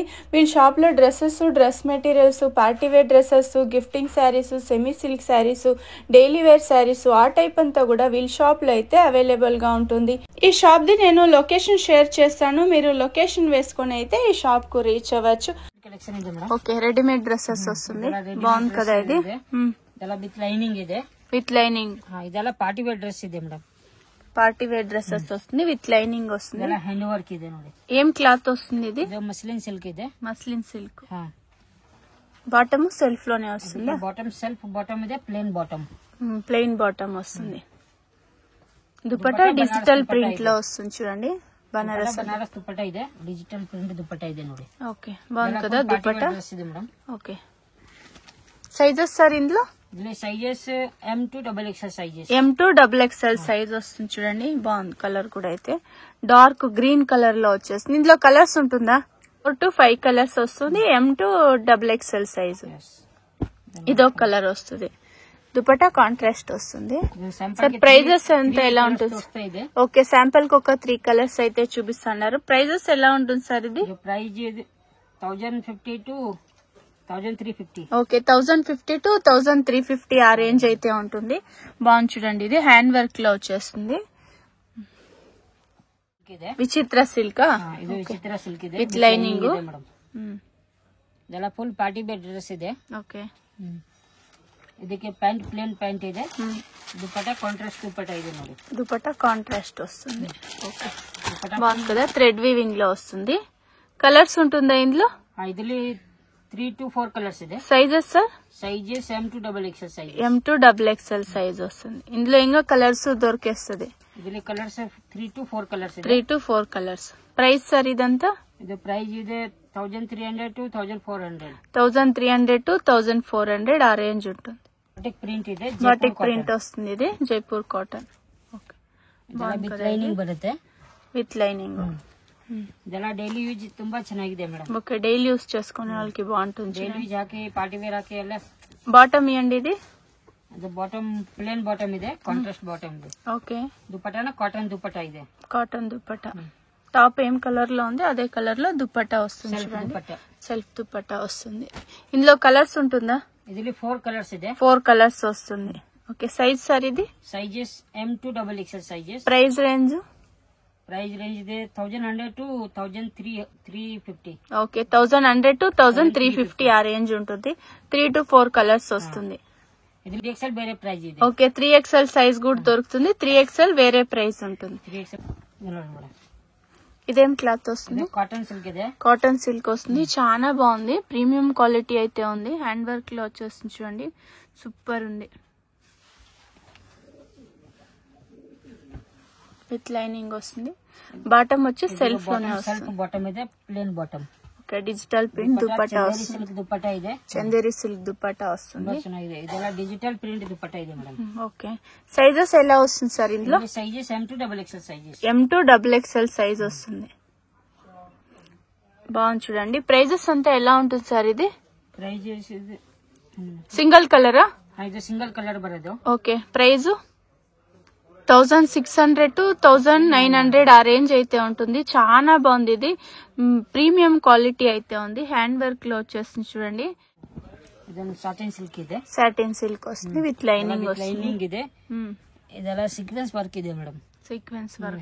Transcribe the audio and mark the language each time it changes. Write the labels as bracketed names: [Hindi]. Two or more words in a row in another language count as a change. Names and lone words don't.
[Telugu] వీళ్ళ షాప్లో [English] dresses, dress materials, party wear dresses, gifting sarees, semi silk sarees, daily wear sarees [Telugu] ఆ టైప్ అంతా కూడా వీళ్ళ షాప్లో అయితే అవైలబుల్గా ఉంటుంది. ఈ షాప్ ది నేను [English] location share [Telugu] చేస్తాను. మీరు లొకేషన్ వేసుకొని అయితే ఈ షాప్ కు రీచ్ అవ్వచ్చు. [English] Okay, readymade dresses [Telugu] వస్తుంది. బాగుంది కదా ఇది. [English] with lining ಇದೆ. With lining. [Kannada] ಇದೆಲ್ಲ [English] party wear dress [Kannada] ಇದೆ ಮೇಡಮ್. [English] party wear dresses [Telugu] వస్తుంది, [English] with lining [Telugu] వస్తుంది. [Kannada] ಇದೆಲ್ಲ [English] hand work [Kannada] ಇದೆ ನೋಡಿ. [Telugu] ఏం క్లాత్ వస్తుంది ఇది? [Kannada] ಇದು [English] muslin silk [Kannada] ಇದೆ. [English] Muslin silk. Bottom self [Telugu] లోనే వస్తుంది. [English] Bottom self bottom ಇದೆ, plain bottom. Plain bottom [Telugu] వస్తుంది. [English] dupatta digital print [Telugu] లో వస్తుంది చూడండి. బనారస్ [Kannada] దుపట్టా ಇದೆ, [English] digital print dupatta [Kannada] ಇದೆ ನೋಡಿ. [Telugu] ఓకే, బాగుంది కదా దుపట్టా. [Kannada] ಇದೆ ಮೇಡಮ್. [Telugu] ఓకే, సైజెస్ సార్ ఇందులో? ఇందులో సైజెస్ M2 XXL సైజెస్. M2 XXL సైజ్ వస్తుంది చూడండి. బాగుంది కలర్ కూడా. అయితే డార్క్ గ్రీన్ కలర్ లో వచ్చేస్తుంది. ఇందులో కలర్స్ ఉంటుందా? 4 to 5 కలర్స్ వస్తుంది. M2 XXL సైజ్. ఇదొక కలర్ వస్తుంది. దుపట్టా కాంట్రాస్ట్ వస్తుంది. సార్ ప్రైజెస్ ఎంత ఎలా ఉంటుంది? ఓకే, శాంపుల్ కి ఒక 3 కలర్స్ అయితే చూపిస్తున్నారు. ప్రైజెస్ ఎలా ఉంటుంది సార్ ఇది? [English] Price 1050 to 1350. [Telugu] ఓకే, 1050 to 1350 ఆ రేంజ్ అయితే ఉంటుంది. బాగుంది చూడండి. ఇది [English] hand work [Telugu] లో వచ్చేస్తుంది. [English] Vichitra silk. [Kannada] ಇದು [English] Vichitra silk [Kannada] ಇದೆ [English] With lining. [Kannada] ಇದೆಲ್ಲ [English] full party wear dress [Kannada] ಇದೆ. [Telugu] ఓకే, [Kannada] ಇದಕ್ಕೆ [English] pant plain pant [Kannada] ಇದೆ. [English] dupatta contrast dupatta [Kannada] ಇದೆ ನೋಡಿ. [English] Dupatta contrast [Telugu] వస్తుంది. ఓకే, బాగుంది కదా. [English] Thread weaving [Telugu] లో వస్తుంది. కలర్స్ ఉంటుందా ఇందులో? [Kannada] ಇದರಲ್ಲಿ 3 to 4 కలర్స్ ಇದೆ. [English] Sizes sir? Sizes M2 XXL size. [Telugu] M2 XXL సైజ్ వస్తుంది. ఇందులో ఇంకా కలర్స్ దొరికేస్తుంది. [Kannada] ಇದರಲ್ಲಿ కలర్స్ 3 to 4 కలర్స్ ಇದೆ. [English] 3 to 4 colors. Price sir ఇదంతా? [Kannada] ಇದು ಪ್ರೈಸ್ ಇದೆ 1300 to 1400. [Telugu] 1300 to 1400 ఆ రేంజ్ ఉంటుంది. [English] Batik print ಇದೆ. Batik print [Telugu] వస్తుంది. ఇది [English] Jaipur cotton. Okay, With lining బರುತ್ತೆ. With lining. [Kannada] ಇದೆಲ್ಲ [English] daily use [Kannada] ತುಂಬಾ ಚೆನ್ನಾಗಿದೆ ಮೇಡಮ್. [English] Okay, daily use [Telugu] చేసుకునే వాళ్ళకి బాగుంటుంది. [English] Daily use [Kannada] ಹಾಕಿ [English] party wear [Kannada] ಹಾಕಿ ಎಲ್ಲ. [Telugu] బాటమ్ ఇవ్వండి. ఇది [Kannada] ಅದು [English] bottom plain bottom [Kannada] ಇದೆ, [English] contrast bottom [Kannada] ಇದೆ. [Telugu] ఓకే, [Kannada] దుపట్టాన [English] cotton dupatta [Kannada] ಇದೆ. [English] Cotton dupatta. [Telugu] టాప్ ఏం కలర్ లో ఉంది అదే కలర్ లో దుపట్టా వస్తుంది చూడండి. [English] Self dupatta [Telugu] వస్తుంది. ఇందులో కలర్స్ ఉంటుందా? [Kannada] ಇದರಲ್ಲಿ 4 కలర్స్ ಇದೆ. [Telugu] 4 కలర్స్ వస్తుంది. ఓకే, సైజ్ సార్ ఇది? [English] Sizes M2 XXL sizes. Price range? Price range ಇದೆ 1100 to 1350. Okay, 1100 to 1350 a range [Telugu] ఉంటుంది. 3 to 4 కలర్స్ వస్తుంది. ఇది XL [English] vere price [Telugu] ಇದೆ. ఓకే, 3XL సైజ్ కూడా దొరుకుతుంది. [English] 3XL vere price [Telugu] ఉంటుంది. [English] 3XL madam. [Telugu] ఇదేం క్లాత్ వస్తుంది? [English] Cotton silk ಇದೆ. Cotton silk [Telugu] వస్తుంది. చాలా బాగుంది. [English] premium quality [Telugu] అయితే ఉంది. [English] Hand work [Telugu] లో వచ్చేస్తుంది చూడండి. సూపర్ ఉంది. [English] with lining [Telugu] వస్తుంది. బాటమ్ వచ్చి సెల్ఫ్ లోనే వస్తుంది. [English] Bottom ಇದೆ, plain bottom. Okay, digital print dupatta [Telugu] వస్తుంది. [English] Silk dupatta ಇದೆ. Chanderi silk dupatta [Telugu] వస్తుంది. [Kannada] ಚೆನ್ನಾಗಿದೆ. ಇದೆಲ್ಲ [English] digital print dupatta [Kannada] ಇದೆ ಮೇಡಮ್. [Telugu] ఓకే, సైజెస్ ఎలా వస్తుంది సార్ ఇందులో? [English] Sizes M2 XXL sizes. [Telugu] M2 XXL సైజ్ వస్తుంది. బాగుంది చూడండి. ప్రైజెస్ అంతా ఎలా ఉంటుంది సార్ ఇది? [English] Prices Single color? [Kannada] ಇದು [English] single color [Kannada] ಬರೋದು. [Telugu] ఓకే, ప్రైజ్ 1600 to 1900 ఆ రేంజ్ అయితే ఉంటుంది. చాలా బాగుంది. ఇది [English] premium quality [Telugu] అయితే ఉంది. [English] Hand work [Telugu] లో వచ్చేస్తుంది చూడండి. [English] Satin silk ಇದೆ. Satin silk [Telugu] వస్తుంది. [English] with lining [Telugu] వస్తుంది. [Kannada] ಲೈನಿಂಗ್ ಇದೆ. ಇದೆಲ್ಲ [English] sequence work [Kannada] ಇದೆ ಮೇಡಮ್. [English] Sequence work,